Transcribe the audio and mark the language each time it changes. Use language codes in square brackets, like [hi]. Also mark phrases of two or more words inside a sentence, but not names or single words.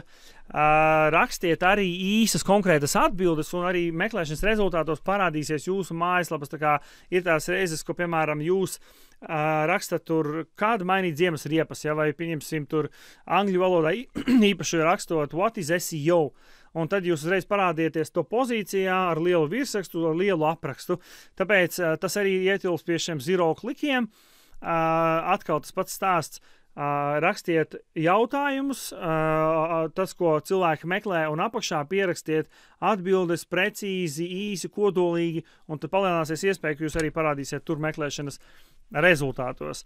[lv] Rakstiet arī īsas konkrētas atbildes, un arī meklēšanas rezultātos parādīsies jūsu mājaslapas. Tā kā ir tās reizes, ko, piemēram, jūs rakstat tur, kādu mainīt ziemas riepas, ja, vai pieņemsim tur angļu valodā īpaši rakstot [en] what is SEO, [lv] un tad jūs uzreiz parādieties to pozīcijā ar lielu virsrakstu, ar lielu aprakstu. Tāpēc tas arī ietilps pie šiem zero klikiem. Atkal tas pats stāsts. Rakstiet jautājumus, tas, ko cilvēki meklē, un apakšā pierakstiet atbildes precīzi, īsi, kodolīgi, un tad palielināsies iespēja, ka jūs arī parādīsiet tur meklēšanas rezultātos.